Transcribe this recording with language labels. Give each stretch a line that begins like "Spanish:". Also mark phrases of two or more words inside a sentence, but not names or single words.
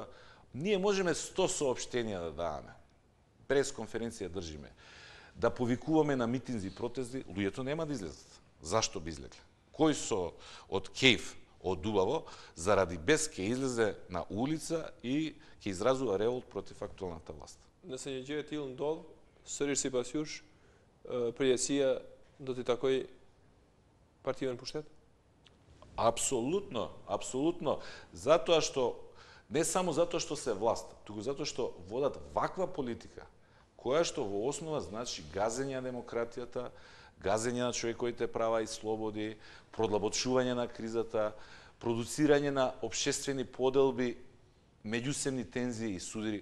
Macedonian: Ние можеме 100 соопштенија да даваме, пресконференција држиме, да повикуваме на митинзи и протести, луѓето нема да излезат. Зашто би излегле? Кој со од кејф, од убаво, заради без ќе излезе на улица и ќе изразува револт против актуалната власт?
Albanian: Nëse një gjë e tillë ndodh, sërish sipas jush, përjetësia do t'i takoj partive në pushtet?
Macedonian: Апсолутно, апсолутно. Затоа што, не само затоа што се власт, туку затоа што водат ваква политика, која што во основа значи газење на демократијата, газење на човековите права и слободи, продлабочување на кризата, продуцирање на општествени поделби, меѓусебни тензии и судири.